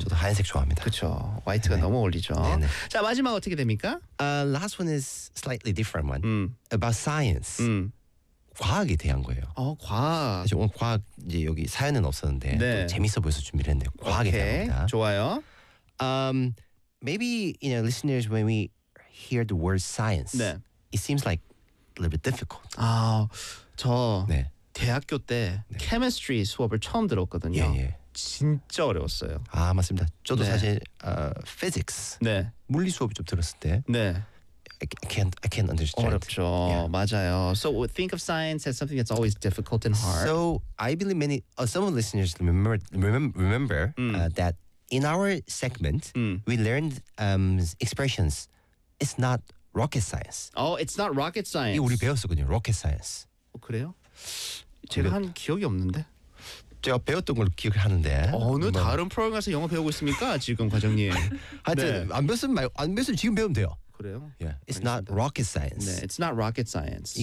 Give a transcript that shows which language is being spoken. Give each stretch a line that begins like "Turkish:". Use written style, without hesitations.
Korean: 저도 하얀색 좋아합니다. 그렇죠. 화이트가 네. 너무 어울리죠. 네네. 자, 마지막 어떻게 됩니까?
English: Last one is slightly different one. About science.
Korean: 과학에 대한 거예요. 과학. 사실 오늘 과학 이제 여기 사연은 없었는데 네. 재밌어 보여서 준비를 했는데 과학에 오케이. 대한 겁니다. 좋아요.
English: Maybe you know listeners when we hear the word science,
Korean: 네.
English: it seems like a little bit difficult.
Korean: 아, 저 네. 대학교 때 네. chemistry 수업을 처음 들었거든요. 예, 예. 진짜 어려웠어요. 아 맞습니다. 저도 네. 사실 physics, 네. 물리 수업을 좀 들었을 때. 네.
English: I can't understand.
Korean: 어렵죠. Yeah. 맞아요.
English: So think of science as something that's always difficult and hard. So I believe many, some of the listeners remember that in our segment, we learned expressions, it's not rocket science. Oh, it's not rocket science.
Korean: 이게 우리 배웠었거든요.
English: Rocket science.
Korean: 그래요? 제가 한 기억이 없는데. 제가 배웠던 걸 기억하는데 어느 다른 프로그램에서 영어 배우고 있습니까? 지금 과장님. 하여튼 네. 안 배웠으면 말고, 안 배웠으면 지금 배우면 돼요. 그래요?
English: Yeah. It's
Korean: 알겠습니다.
English: not rocket science. 네, it's not rocket science.